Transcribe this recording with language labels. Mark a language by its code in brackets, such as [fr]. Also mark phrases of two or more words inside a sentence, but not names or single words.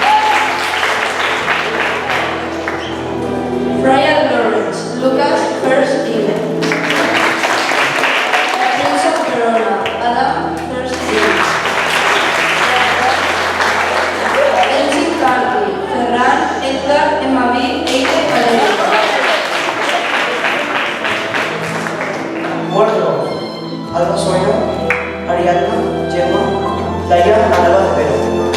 [en] Brian Lawrence, Lucas first thing. Adam, first thing. Elsie Carly, Ferran, Edgar, Emmavi, Eide, Valeria. Wardrobe: Alba Sueño, Ariadna, Gemma, Laia, Alba de Pero.